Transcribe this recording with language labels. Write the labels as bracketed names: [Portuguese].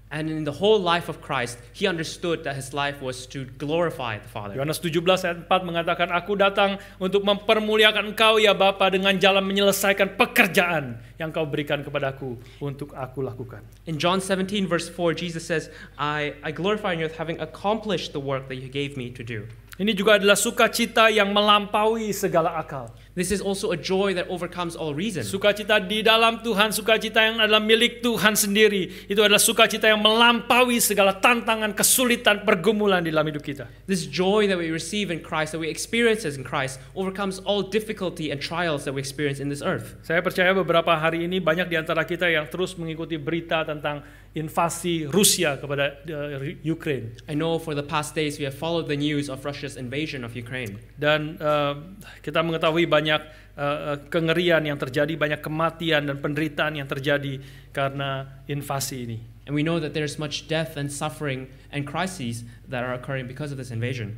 [English] And in the whole life of Christ, he understood that his life was to glorify the Father. [Indonesian] Yohanes 17 ayat 4 mengatakan, aku datang untuk mempermuliakan engkau ya Bapa dengan jalan menyelesaikan pekerjaan yang kau berikan kepadaku untuk aku lakukan. [English] In John 17 verse 4, Jesus says, I glorify you having accomplished the work that you gave me to do. [Indonesian] Ini juga adalah sukacita yang melampaui segala akal. [English] This is also a joy that overcomes all reason. [Indonesian] Sukacita di dalam Tuhan, sukacita yang adalah milik Tuhan sendiri. Itu adalah sukacita yang melampaui segala tantangan, kesulitan, pergumulan di dalam hidup kita. [English] This joy that we receive in Christ, that we experience in Christ, overcomes all difficulty and trials that we experience in this earth. [Indonesian] Saya percaya beberapa hari ini banyak di antara kita yang terus mengikuti berita tentang invasi Rusia kepada Ukraine. [English] I know for the past days we have followed the news of Russia's invasion of Ukraine. [Indonesian] Dan kita mengetahui banyak kengerian yang terjadi, banyak kematian dan penderitaan yang terjadi karena invasi ini. [English] And we know that there's much death and suffering and crises that are occurring because of this invasion.